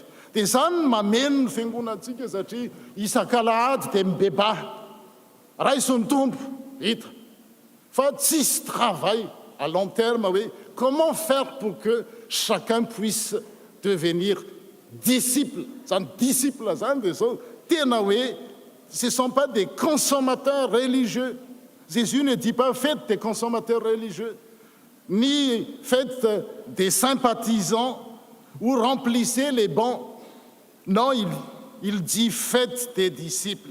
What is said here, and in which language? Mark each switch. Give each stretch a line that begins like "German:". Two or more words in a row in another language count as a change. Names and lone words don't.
Malagasy: Dia zany mameno ny fiangonantsika satria isan-kalahady dia mibebaha raisy ny tompo hita fa tsisy
French: travail à long terme
Malagasy: hoe
French: comment faire pour que chacun puisse devenir disciple.
Malagasy: Zany disciple zany dia zao tena hoe
French: ce ne sont pas des consommateurs religieux. Jésus ne dit pas faites des consommateurs religieux, ni faites des sympathisants ou remplissez les bancs. Non, il dit faites des disciples.